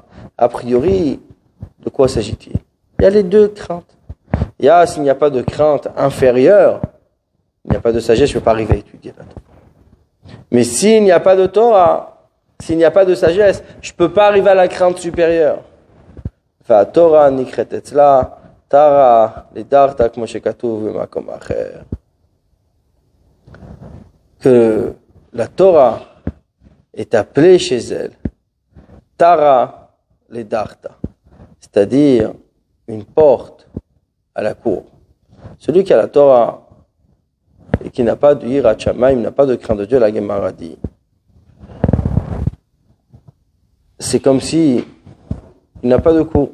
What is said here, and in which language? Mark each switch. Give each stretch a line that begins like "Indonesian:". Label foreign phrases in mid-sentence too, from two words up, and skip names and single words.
French: A priori, de quoi s'agit-il? Il y a les deux craintes. Il y a, s'il n'y a pas de crainte inférieure, il n'y a pas de sagesse, je ne peux pas arriver à étudier la Torah. Mais s'il n'y a pas de Torah, s'il n'y a pas de sagesse, je ne peux pas arriver à la crainte supérieure.
Hebrew: ותורה נקראת אצלה תרעא לדרתא כמו שכתוב במקום אחר.
French: Que la Torah est appelée chez elle
Hebrew: תרעא לדרתא,
French: c'est-à-dire une porte à la cour. Celui qui a la Torah et qui n'a pas de
Hebrew: יראת שמים,
French: n'a pas de crainte de Dieu, la Gemara dit, c'est comme si il n'a pas de cour.